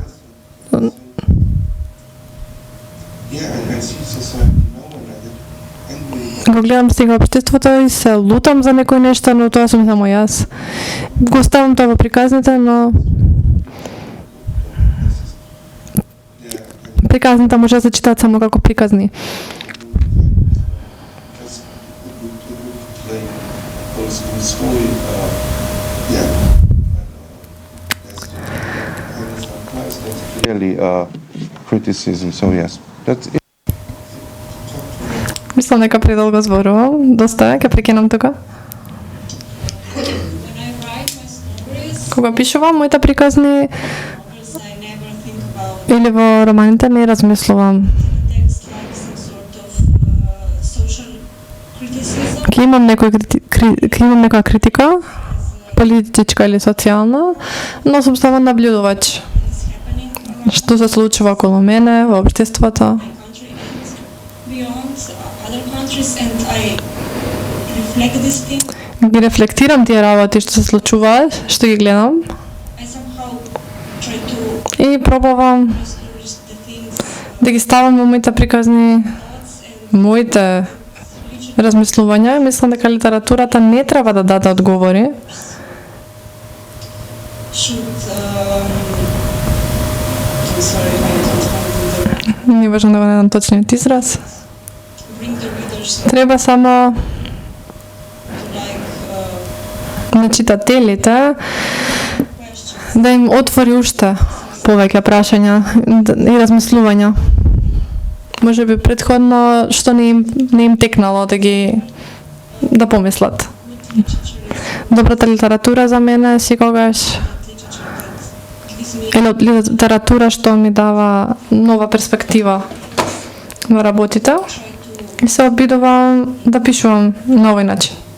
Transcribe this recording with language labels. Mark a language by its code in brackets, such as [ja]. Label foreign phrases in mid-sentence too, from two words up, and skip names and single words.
[mk] Го гледам сега општеството и се лутам за некој нешто, но тоа сум само јас. Го ставам тоа во приказните, но приказните може да се читаат само како приказни. [en] Really criticism, so yes. That's it. [mk] Мислам дека предолго зборувам, доста ќе прекинам тука. Кога пишувам моите приказни или во романите не размислувам. Ќе имам некоја критика, политичка или социјална, но сум само наблюдувач. Што се случува околу мене во општеството. [en] beyond other countries, and I reflect these things. [mk] Ги рефлектирам тие работи што се случуваат, што ги гледам [en] I somehow try to [mk] и пробувам [en] discourage the things, [mk] да ги ставам во моите приказни, моите размислувања. Мислам дека литературата не треба да даде одговори. [en] should. I'm sorry, I don't find the [mk] Не важно да го најдам точниот израз. [en] bring the readers [mk] Треба само [en] to like [mk] на читателите да им отвори уште повеќе прашања и размислувања. Може би претходно што не им текнало да помислат. Добрата литература за мене секогаш е литература што ми дава нова перспектива во работите и се обидувам да пишувам на овој начин.